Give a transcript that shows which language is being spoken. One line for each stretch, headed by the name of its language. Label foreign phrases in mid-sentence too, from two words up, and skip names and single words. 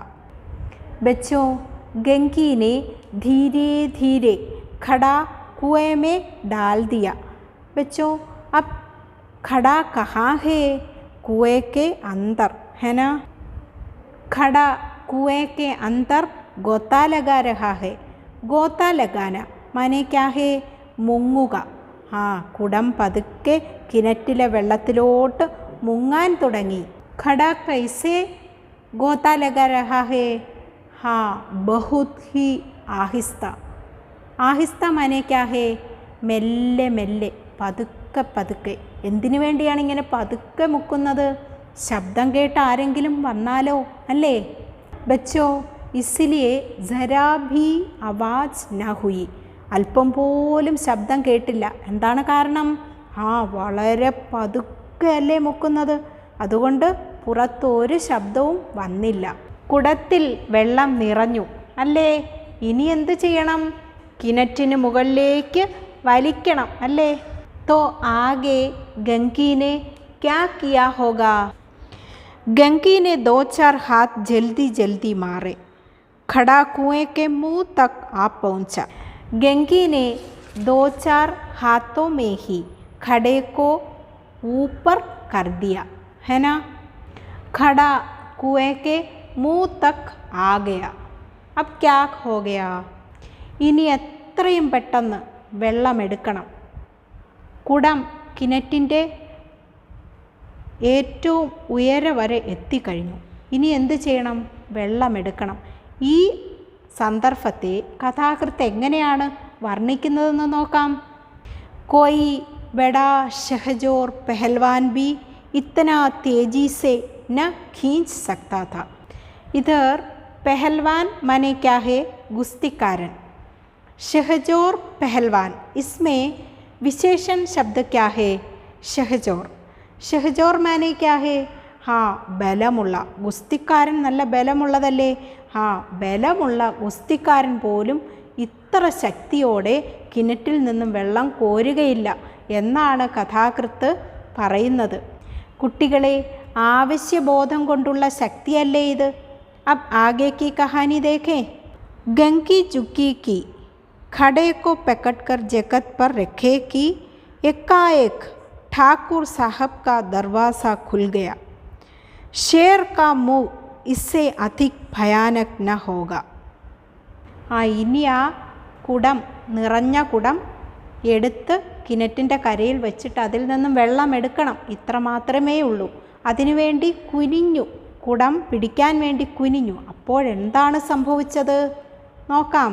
Hindi: बच्चों, गंगी ने धीरे धीरे खड़ा कुएं में डाल दिया. बच्चों, अब खड़ा कहाँ है? कुएं के अंदर, है ना. खड़ा कुएं के अंदर गोता लगा रहा है. गोता लगाना माने क्या है?
Malayalam: മുങ്ങുക. ആ, കുടം പതുക്കെ കിണറ്റിലെ വെള്ളത്തിലോട്ട് മുങ്ങാൻ തുടങ്ങി.
Hindi: खड़ा कैसे गोता लगा रहा है? हाँ, बहुत ही आहिस्ता. आहिस्ता माने क्या है?
Malayalam: മെല്ലെ മെല്ലെ, പതുക്കെ പതുക്കെ. എന്തിനു വേണ്ടിയാണ് ഇങ്ങനെ പതുക്കെ മുക്കുന്നത്? ശബ്ദം കേട്ട് ആരെങ്കിലും വന്നാലോ അല്ലേ?
Hindi: बच्चो इसलिए ज़रा भी आवाज़ न हुई.
Malayalam: അല്പം പോലും ശബ്ദം കേട്ടില്ല. എന്താണ് കാരണം? വളരെ പതുക്കെ അല്ലേ മുക്കുന്നത്, അതുകൊണ്ട് പുറത്തൊരു ശബ്ദവും വന്നില്ല. കുടത്തിൽ വെള്ളം നിറഞ്ഞു അല്ലേ? ഇനി എന്ത് ചെയ്യണം? കിണറ്റിന് മുകളിലേക്ക് വലിക്കണം അല്ലേ?
Hindi: तो आगे गंगी ने क्या किया होगा? गंगी ने 2-4 हाथ जल्दी जल्दी मारे, खड़ा कुएं के मुंह तक आ पहुंचा. गंगी ने 2-4 हाथों में ही खड़े को ऊपर कर दिया, है ना? खड़ा कुएं के मुंह तक आ गया. अब क्या हो गया?
Malayalam: ഇനി എത്രയും പെട്ടെന്ന് വെള്ളമെടുക്കണം. കുടം കിണറ്റിൻ്റെ ഏറ്റവും ഉയരെ വരെ എത്തിക്കഴിഞ്ഞു. ഇനി എന്ത് ചെയ്യണം? വെള്ളമെടുക്കണം. ഈ സന്ദർഭത്തെ കഥാകൃത്ത് എങ്ങനെയാണ് വർണ്ണിക്കുന്നതെന്ന് നോക്കാം.
Hindi: कोई बड़ा शहज़ोर पहलवान भी इतना तेज़ी से न खींच सकता था. इधर पहलवान माने क्या है?
Malayalam: गुस्तीकारन.
Hindi: शहजोर पहलवान, इसमें विशेषण शब्द क्या है? शहजोर. शहजोर माने क्या है?
Malayalam: ബലമുള്ള ഗുസ്തിക്കാരൻ. നല്ല ബലമുള്ളതല്ലേ? ബലമുള്ള ഗുസ്തിക്കാരൻ പോലും ഇത്ര ശക്തിയോടെ കിണറ്റിൽ നിന്നും വെള്ളം കോരുകയില്ല എന്നാണ് കഥാകൃത്ത് പറയുന്നത്. കുട്ടികളെ, ആവശ്യബോധം കൊണ്ടുള്ള ശക്തിയല്ലേ ഇത്?
Hindi: अब आगे की कहानी देखें. गंगी चुकी की खड़े को पकड़कर जगत पर रखे कि एकाएक ठाकुर साहब का दरवाज़ा खुल गया. शेर का मुंह इससे अधिक भयानक न होगा.
Malayalam: ഇനി ആ കുടം, നിറഞ്ഞ കുടം എടുത്ത് കിണറ്റിൻ്റെ കരയിൽ വെച്ചിട്ട് അതിൽ നിന്നും വെള്ളം എടുക്കണം. ഇത്ര മാത്രമേ ഉള്ളൂ. അതിനുവേണ്ടി കുനിഞ്ഞു, കുടം പിടിക്കാൻ വേണ്ടി കുനിഞ്ഞു. അപ്പോഴെന്താണ് സംഭവിച്ചത് നോക്കാം.